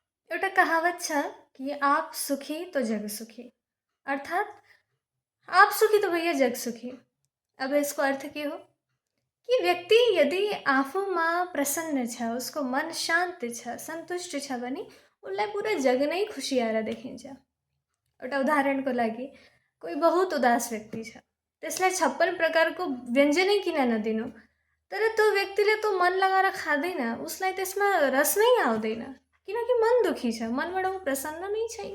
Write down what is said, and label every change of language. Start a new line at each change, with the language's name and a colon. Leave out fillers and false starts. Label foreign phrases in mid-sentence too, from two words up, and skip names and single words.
Nepali: एउटा कहावत छ कि
Hindi: आप सुखी तो जग सुखी। अर्थात आप सुखी तो भैया जग सुखी।
Nepali: अब यसको अर्थ के हो कि व्यक्ति यदि आफूमा प्रसन्न छ, उसको मन शान्त छ, सन्तुष्ट छ भने उसलाई पुरा जग नै खुसियाएर देखिन्छ। एउटा उदाहरणको लागि कोही बहुत उदास व्यक्ति छ, त्यसलाई 56 प्रकारको व्यञ्जनै किन नदिनु, तर त्यो व्यक्तिले त्यो मन लगाएर खाँदैन, उसलाई त्यसमा रस नै आउँदैन, किनकि मन दुखी छ, मनबाट ऊ प्रसन्न नै छैन।